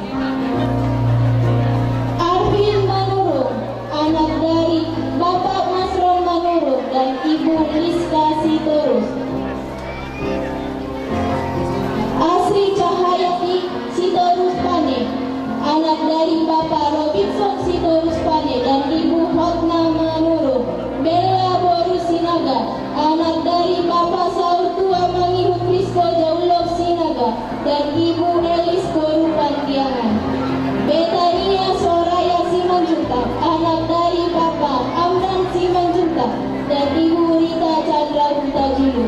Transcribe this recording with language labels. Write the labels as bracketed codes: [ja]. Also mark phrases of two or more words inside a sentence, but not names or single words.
[id] Arvin Manurung, anak dari Bapak Masron Manurung dan Ibu Liska Sitorus. Asri Cahayati Sitorus Pane, anak dari Bapak Robinson Sitorus Pane dan Ibu Hotna Manurung. Bella Boru Sinaga, anak dari Bapak Saur Tua Mangihu Krisko Jaulov Sinaga dan Ibu Elis Boru Pandiangan. Betania Soraya Simanjuntak, anak dari Bapak Amran Simanjuntak dan Ibu Rita Chandra Hutajulu.